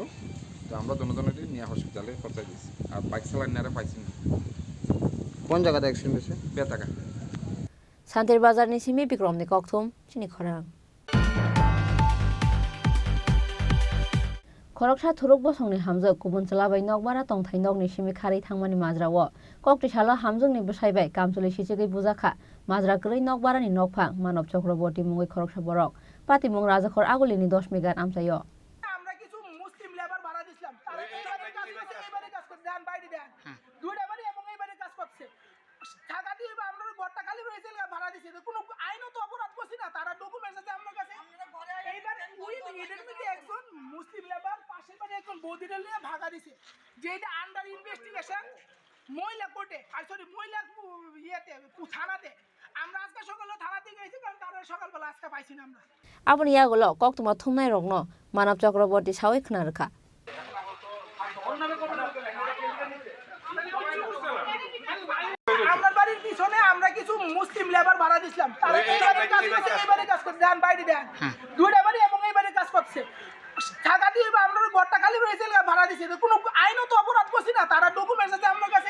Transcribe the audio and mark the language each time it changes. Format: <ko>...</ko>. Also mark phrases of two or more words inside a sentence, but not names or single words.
<bn>তো আমরা জনজনকে নিয়ে হসপিটালে পৌঁছাই দিয়েছি, আর বাইক চালানোরা পাইছি না। কোন জায়গাতে অ্যাক্সিডেন্ট হয়েছে? বেতাকা।</bn> <trp>শান্তির বাজারनि सिमी बिक्रमनि कक्थुम चिनि खरां खरकसा थुरुक बसंनि हामजो गुबुन चलाबाय नगबारा तंथाय नगनि सिमी खारै थांमानि माजराओ कक्टिसालो हामजोंनि बसायबाय कामचुलि सिचिगै बुजाखा माजरा गरै नगबारानि नगफां मानब चक्रवर्ती मुङै खरकसा बरक पाति मुं राजाखर आगुलिनि 10 मेगान आमसायो</trp> <bn>আমরা কিছু মুসলিম লেবার ভাড়া দিছিলাম, তারা এইবারে কাজ করছে, এইবারে কাজ করছে, দেন বাইরে দেন দুইটা বাড়ি এবং এইবারে কাজ করছে। টাকা দিয়ে আমরা ঘরটা খালি হয়েছে ভাড়া দিছি, কোনো আইনত অপরাধ করছি না, তারা ডকুমেন্টস আছে আমার কাছে। এইবার ওই এদের মধ্যে একজন মুসলিম লেবার পাশের বাড়ি একজন বৌদিরে নিয়ে ভাগা দিছে, যেটা</bn> <en>under investigation</en> <bn>মহিলা কোর্টে, আর সরি মহিলা ইয়েতে থানাতে। আমরা আজকে সকালে থানাতে গেছি, কারণ তারা সকালবেলা আজকে পাইছি না আমরা।</bn> <trp>आबनि यागोलो कक्तुमा थुमनाय रगनो मानब चक्रवर्ती सावै खोनारखा</trp> <bn>আমার বাড়ির পিছনে আমরা কিছু মুসলিম লেবার ভাড়া দিছিলাম, তারা এইবারে কাজ করছে, এইবারে কাজ করছে, দেন বাইরে দেন দুইটা বাড়ি এবং এইবারে কাজ করছে। টাকা দিয়ে আমরা ঘরটা খালি হয়েছে ভাড়া দিছি, কোনো আইনত অপরাধ করছি না, তারা ডকুমেন্টস আছে আমার কাছে।</bn>